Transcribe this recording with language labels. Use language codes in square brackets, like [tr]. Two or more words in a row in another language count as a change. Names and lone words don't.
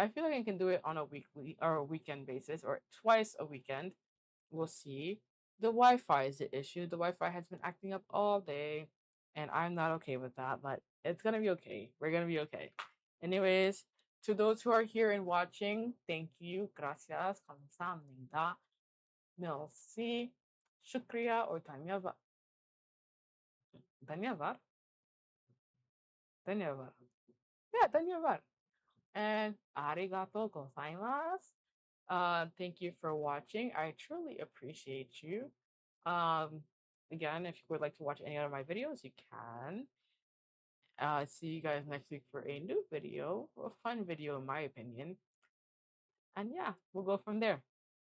[en] I feel like I can do it on a weekly or a weekend basis or twice a weekend. We'll see. The Wi-Fi is the issue. The Wi-Fi has been acting up all day, and I'm not okay with that, but it's gonna be okay. We're gonna be okay. Anyways, to those who are here and watching, thank you. [es] Gracias. 감사합니다. [fr] Merci. [hi] Shukriya or धन्यवाद. धन्यवाद. धन्यवाद. Yeah, धन्यवाद. [ja] And ありがとうございます. [en] Thank you for watching. I truly appreciate you. Again, if you would like to watch any of my videos, you can. See you guys next week for a new video, a fun video in my opinion. And yeah, we'll go from there.